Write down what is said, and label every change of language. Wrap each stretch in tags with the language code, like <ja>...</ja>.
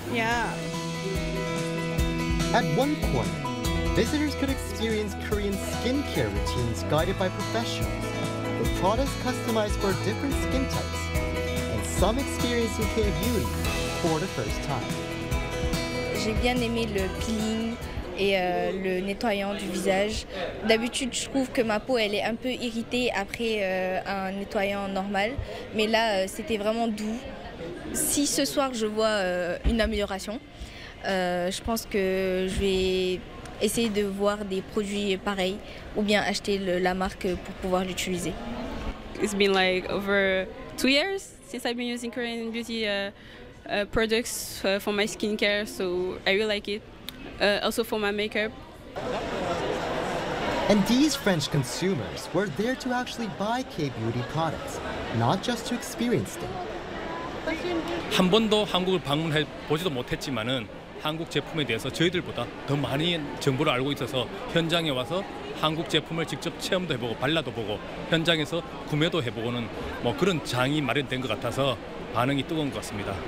<en>Yeah. At one corner, visitors could experience Korean skincare routines guided by professionals, with products customized for different skin types, and some experiencing K-beauty for the first time.</en> <fr>J'ai bien aimé le peeling et le nettoyant du visage. D'habitude, je trouve que ma peau elle est un peu irritée après un nettoyant normal, mais là c'était vraiment doux. Si ce soir je vois une amélioration, je pense que je vais essayer de voir des produits pareils ou bien acheter la marque pour pouvoir l'utiliser.</fr> <en>It's been like over 2 years since I've been using Korean beauty products for my skincare, so I really like it. Also for my makeup. And these French consumers were there to actually buy K-beauty products, not just to experience them.</en> <ko>한 번도 한국을 방문해 보지도 못했지만은 한국 제품에 대해서 저희들보다 더 많이 정보를 알고 있어서 현장에 와서 한국 제품을 직접 체험도 해보고 발라도 보고 현장에서 구매도 해보고는 뭐 그런 장이 마련된 것 같아서 반응이 뜨거운 것 같습니다.</ko>